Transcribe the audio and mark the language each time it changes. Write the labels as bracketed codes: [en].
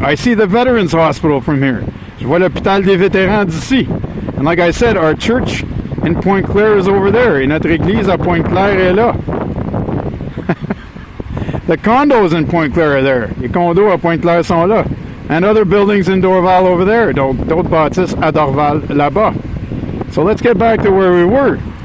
[en] I see the Veterans Hospital from here. [fr] Je vois l'hôpital des vétérans d'ici. [en] And like I said, our church in Pointe Claire is over there. [fr] Et notre église à Pointe Claire est là. [en] The condos in Pointe Claire are there. [fr] Les condos à Pointe Claire sont là. [en] And other buildings in Dorval over there. [fr] Donc, d'autres bâtisses à Dorval là-bas. [en] So let's get back to where we were.